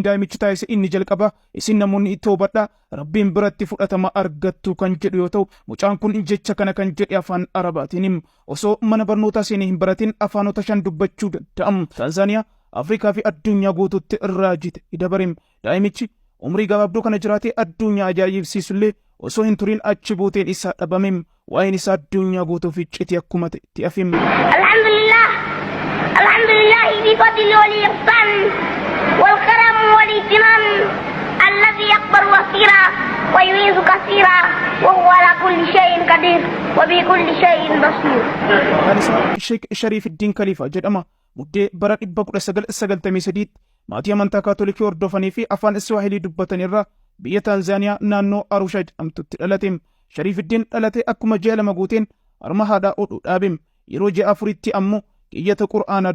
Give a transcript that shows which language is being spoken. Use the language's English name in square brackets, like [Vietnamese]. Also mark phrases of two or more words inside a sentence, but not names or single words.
[Oromo] daa'imichi taasise inni jalqaba isin namoonni toobadhaa rabbiin biratti fudhatama argattu kan jedhu yoo ta'u mucaan kun jecha kana kan jedhe afaan arabaatiinim osoo mana barnootaa seenee hin baratin afaanota 5 dubbachuu danda'am Tanzaaniyaa Afrikaa fi addunyaa guutuutti raajite dabareem daa'imichi umrii gabaabduu kana jiraatee addunyaa ajaa'ibsiisullee osoo hin turin achi buuteen isaa dhabamem waa'een isaa addunyaa guutuuf icciti akkuma ta'etti afim [Arabic] الحمد لله بفضل والإحسان والكرم والاهتمام الذي يكبر وسيرا ويعز كسيرا وهو على كل شيء قدير وبكل شيء بصير [Oromo] Sheikh Sharifuddin Khalifa jedhama muddee bara 1993 maatii amantaa kaatolikii hordofanii fi afaan Swahilii dubbatan irraa biyya Tanzaaniyaa naannoo Arusha jedhamtutti dhalateem Sharifuddin dhalate akkuma ji'a 2 guuteen harma haadhaa oduu dhaabem yeroo ji'a 4tti ammoo keeyyata qura'aanaa